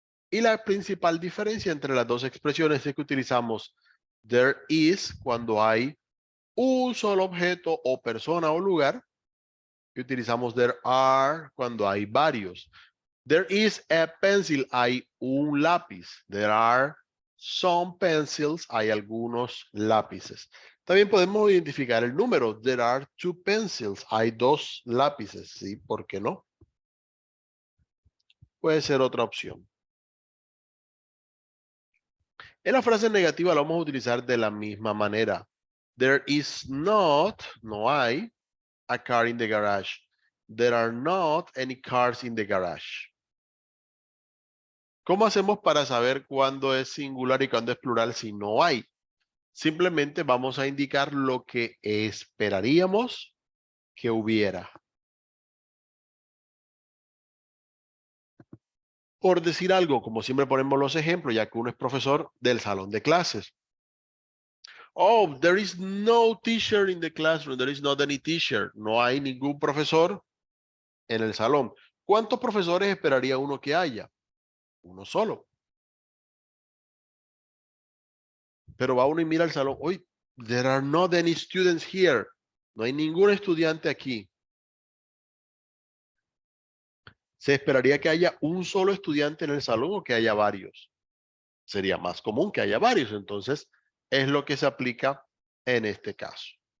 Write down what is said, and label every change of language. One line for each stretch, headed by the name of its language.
Spanish: Y la principal diferencia entre las dos expresiones es que utilizamos there is cuando hay un solo objeto o persona o lugar. Y utilizamos there are cuando hay varios.
English: There is a pencil,
Spanish: hay un lápiz.
English: There are some pencils,
Spanish: hay algunos lápices.
English: También podemos identificar el número. There are two pencils,
Spanish: hay dos lápices. ¿Sí? ¿Por qué no? Puede ser otra opción. En la frase negativa la vamos a utilizar de la misma manera.
English: There is not,
Spanish: no hay,
English: a car in the garage. There are not any cars in the garage.
Spanish: ¿Cómo hacemos para saber cuándo es singular y cuándo es plural si no hay? Simplemente vamos a indicar lo que esperaríamos que hubiera. Por decir algo, como siempre ponemos los ejemplos, ya que uno es profesor del salón de clases.
English: Oh, there is no teacher in the classroom. There is not any teacher.
Spanish: No hay ningún profesor en el salón. ¿Cuántos profesores esperaría uno que haya? Uno solo. Pero va uno y mira el salón.
English: Hoy, there are not any students here.
Spanish: No hay ningún estudiante aquí. ¿Se esperaría que haya un solo estudiante en el salón o que haya varios? Sería más común que haya varios. Entonces, es lo que se aplica en este caso.